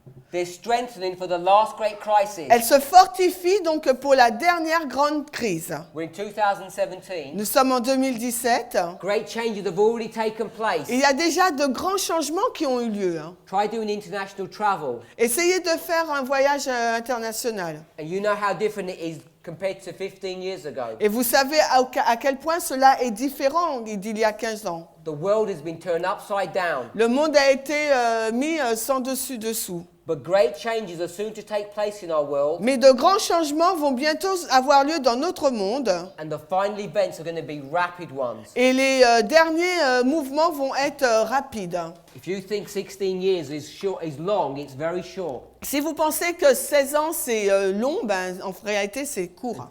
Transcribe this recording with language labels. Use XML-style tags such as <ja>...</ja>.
<en>They're strengthening for the last great crisis.</en> <fr>Elle se fortifie donc pour la dernière grande crise.</fr> <en>We're in 2017.</en> <fr>Nous sommes en 2017.</fr> <en>Great changes have already taken place.</en> <fr>Il y a déjà de grands changements qui ont eu lieu.</fr> <en>Try doing international travel,</en> <fr>Essayez de faire un voyage international.</fr> <en>and you know how different it is compared to 15 years ago.</en> <fr>Et vous savez à quel point cela est différent d'il y a 15 ans.</fr> <en>The world has been turned upside down.</en> <fr>Le monde a été mis sans dessus-dessous.</fr> <en>But great changes are soon to take place in our world,</en> <fr>Mais de grands changements vont bientôt avoir lieu dans notre monde.</fr> <en>and the final events are going to be rapid ones.</en> <fr>Et les derniers mouvements vont être rapides.</fr> <en>If you think 16 years is long, it's very short.</en> <fr>Si vous pensez que 16 ans c'est long, ben, en réalité c'est court.</fr>